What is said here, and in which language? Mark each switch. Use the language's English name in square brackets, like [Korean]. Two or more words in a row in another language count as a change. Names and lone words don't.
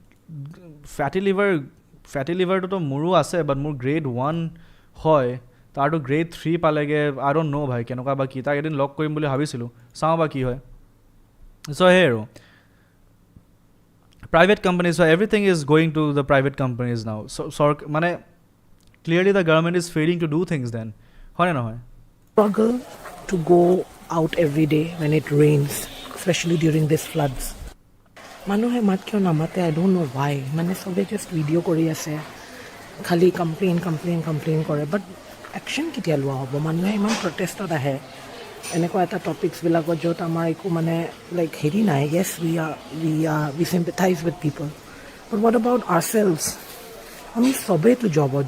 [Assamese] ফেটি লিভাৰটোতো মোৰো আছে বাট মোৰ গ্ৰেড 1 হয় তাৰতো গ্ৰেড 3 পালেগে [English] I don't know' [Assamese] ভাই কেনেকুৱা বা কি তাক এদিন লগ কৰিম বুলি ভাবিছিলোঁ চাওঁ বা কি হয় চ' সেই আৰু [English] private companies so everything is going to the private companies now [Assamese] মানে [English] clearly the government is failing to do things then [Assamese] হয়নে নহয় [English] Struggle to go out every day when it rains, especially during these floods. [Assamese] মানুহে মাত কিয় নামাতে [English] I don't know why [Assamese] মানে চবে [English] just video' [Assamese] কৰি আছে খালি কমপ্লেইন কৰে বাট একশ্যন কেতিয়া লোৱা হ'ব মানুহে ইমান প্ৰটেষ্টত আহে এনেকুৱা এটা টপিকছবিলাকত য'ত আমাৰ একো মানে লাইক হেৰি নাই [English] yes we sympathize with people but what about ourselves [Assamese] আমি চবেইতো জবত